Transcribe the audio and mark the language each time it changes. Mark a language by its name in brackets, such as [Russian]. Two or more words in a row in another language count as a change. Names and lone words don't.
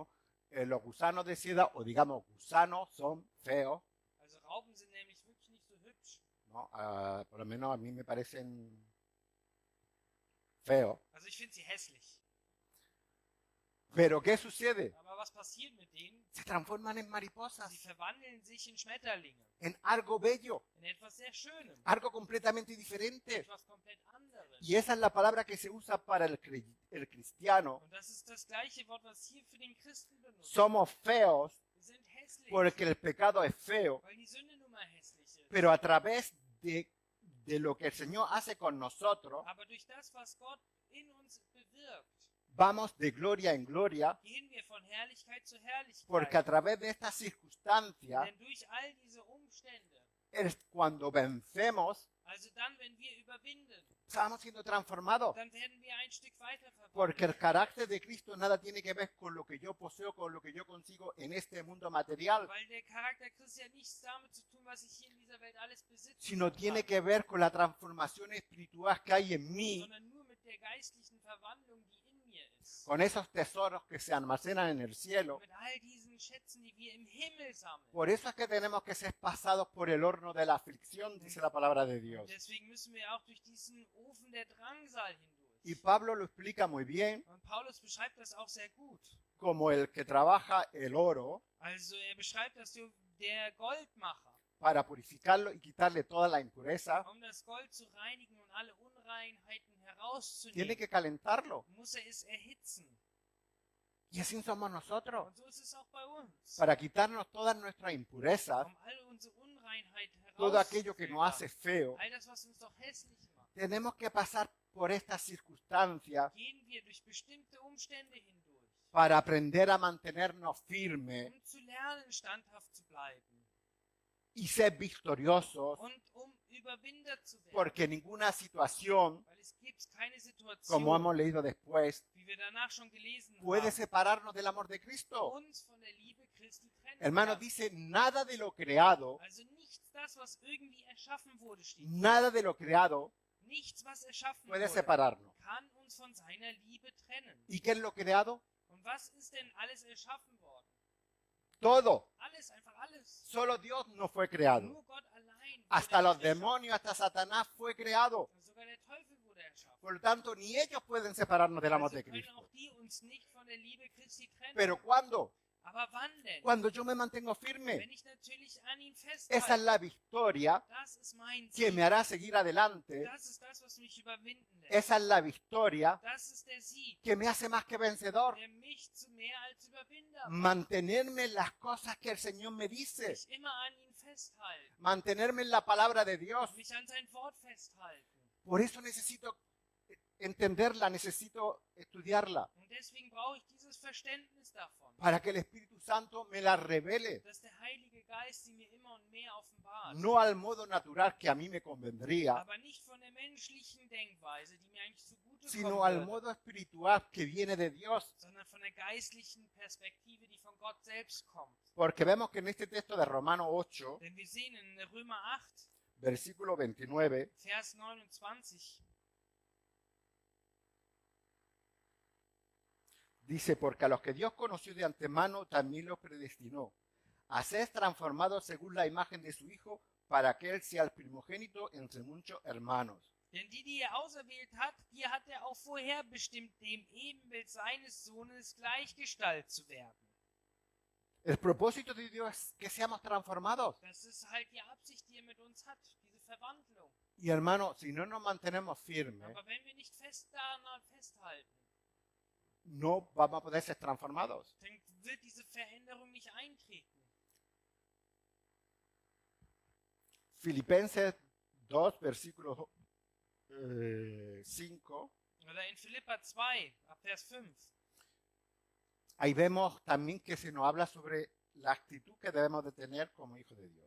[Spanish] Los gusanos de seda, o digamos gusanos, son feos, [German] Also Raupen sind nämlich wirklich nicht so hübsch. [Spanish] ¿no? Por lo menos a mí me parecen feos. [German] Also ich finde sie hässlich. [Spanish] Pero ¿qué sucede? [German] Aber was passiert mit denen? [Spanish] Se transforman en mariposas, [German] Sie verwandeln sich in Schmetterlinge. [Spanish] en algo bello, [German] In etwas sehr Schönem. [Spanish] algo completamente diferente. [German] Etwas komplett anderes. [Spanish] Y esa es la palabra que se usa para el cristiano. [German] Und das ist das gleiche Wort, was hier für den Christen benutzt. [Spanish] Somos feos [German] Wir sind hässlich, [Spanish] porque el pecado es feo, [German] weil die Sünde nun mal hässlich ist. [Spanish] pero a través de lo que el Señor hace con nosotros, [German] Aber durch das, was Gott in uns bewirkt, [Spanish] vamos de gloria en gloria, [German] gehen wir von Herrlichkeit zu Herrlichkeit. [Spanish] porque a través de estas circunstancias [German] Denn durch all diese Umstände, [Spanish] es cuando vencemos, [German] also dann, wenn wir überwinden, [Spanish] estamos siendo transformados. [German] dann werden wir ein Stück weiter verwandelt. [Spanish] Porque el carácter de Cristo nada tiene que ver con lo que yo poseo, con lo que yo consigo en este mundo material, [German] Weil der Charakter Christi hat nichts damit zu tun, was ich hier in dieser Welt alles besitze, [Spanish] sino tiene que ver con la transformación espiritual que hay en mí, [German] sondern nur mit der geistlichen Verwandlung, die in mir ist. [Spanish] con esos tesoros que se almacenan en el cielo. [German] Mit all diesen Schätzen, die wir im Himmel sammeln. [Spanish] Por eso es que tenemos que ser pasados por el horno de la aflicción, dice la palabra de Dios. [German] Deswegen müssen wir auch durch diesen Ofen der Drangsal [Spanish] Y [German] hindurch. [Spanish] Pablo lo explica muy bien, [German] Und Paulus beschreibt das auch sehr gut. [Spanish] como el que trabaja el oro [German] Also beschreibt das so der Goldmacher. [Spanish] para purificarlo y quitarle toda la impureza, [German] Um das Gold zu reinigen und alle Unreinheiten [Spanish] tiene [German] herauszunehmen, [Spanish] que calentarlo. [German] muss es erhitzen. [Spanish] Y así somos nosotros. [German] Und so ist es auch bei uns. [Spanish] Para quitarnos todas nuestras impurezas, [German] Um all unsere Unreinheit [Spanish] todo aquello que nos hace [German] herauszufiltern, [Spanish] feo, [German] all das, was uns doch hässlich macht, [Spanish] tenemos que pasar por estas circunstancias [German] gehen wir durch bestimmte Umstände hindurch, [Spanish] para aprender a mantenernos firmes [German] um zu lernen, standhaft zu bleiben [Spanish] y ser victoriosos, [German] und um Überwinder zu werden. [Spanish] porque ninguna situación, [German] Weil es gibt keine [Spanish] como [German] Situation, [Spanish] hemos leído después, [German] wie wir danach schon gelesen [Spanish] puede [German] haben, [Spanish] separarnos del amor de Cristo. [German] uns von der Liebe Christi trennen [Spanish] Hermano, [German] kann. [Spanish] dice, nada de lo creado, [German] Also nichts das, was irgendwie erschaffen wurde, steht. [Spanish] nada de lo creado [German] Nichts, was erschaffen [Spanish] puede [German] wurde, [Spanish] separarnos. [German] kann uns von seiner Liebe trennen. [Spanish] ¿Y qué es lo creado? [German] Und was ist denn alles erschaffen worden? [Spanish] Todo. [German] Alles, einfach alles. [Spanish] Solo Dios no fue creado. [German] Nur Gott allein. [Spanish] Hasta [German] wurde [Spanish] los [German] nicht erschaffen. [Spanish] demonios, hasta Satanás fue creado. [German] Sogar der Teufel wurde erschaffen. [Spanish] Por lo tanto, ni ellos pueden separarnos del amor [German] Also [Spanish] de [German] können [Spanish] Cristo. [German] auch die uns nicht von der Liebe Christi trennen. [Spanish] Pero ¿cuándo? [German] Aber wann denn? [Spanish] Cuando yo me mantengo firme. [German] Wenn ich natürlich an ihm [Spanish] Esa es [German] festhalte. [Spanish] la victoria [German] Das ist mein [Spanish] que [German] Sieg. [Spanish] me hará seguir adelante. [German] Das ist das, was mich überwinden lässt. [Spanish] Esa es la victoria [German] Das ist der Sieg, [Spanish] que me hace más que vencedor. [German] der mich zu mehr als Überwinder macht. [Spanish] Mantenerme en las cosas que el Señor me dice. [German] Mich immer an ihn festhalten. [Spanish] Mantenerme en la palabra de Dios. [German] Mich an sein Wort festhalten. [Spanish] Por eso necesito entenderla, necesito estudiarla, [German] Und deswegen brauche ich dieses Verständnis davon, [Spanish] para que el Espíritu Santo me la revele, [German] dass der Heilige Geist sie mir immer und mehr offenbart. [Spanish] no al modo natural que a mí me convendría, [German] Aber nicht von der menschlichen Denkweise, die mir eigentlich zugute [Spanish] sino [German] kommen [Spanish] al [German] würde, [Spanish] modo espiritual que viene de Dios. [German] sondern von der geistlichen Perspektive, die von Gott selbst kommt. [Spanish] Porque vemos que en este texto de Romanos 8, [German] Denn wir sehen in Römer 8, [Spanish] versículo 29, [German] Vers 29, [Spanish] dice, porque a los que Dios conoció de antemano también los predestinó a ser transformados según la imagen de su Hijo, para que Él sea el primogénito entre muchos hermanos. [German] denn die er auserwählt hat, die hat er auch vorherbestimmt, dem Ebenbild seines Sohnes gleichgestalt zu werden. [Spanish] El propósito de Dios es que seamos transformados. [German] Das ist halt die Absicht, die er mit uns hat, diese Verwandlung. [Spanish] Y hermano, si no nos mantenemos firmes, [German] Aber wenn wir nicht fest daran festhalten, [Spanish] no vamos a poder ser transformados. [German] dann wird diese Veränderung nicht eintreten. [Spanish] Filipenses 2, versículo 5. [German] Oder in Philippa 2, ab Vers 5. [Spanish] Ahí vemos también que se nos habla sobre la actitud que debemos de tener como hijos de Dios.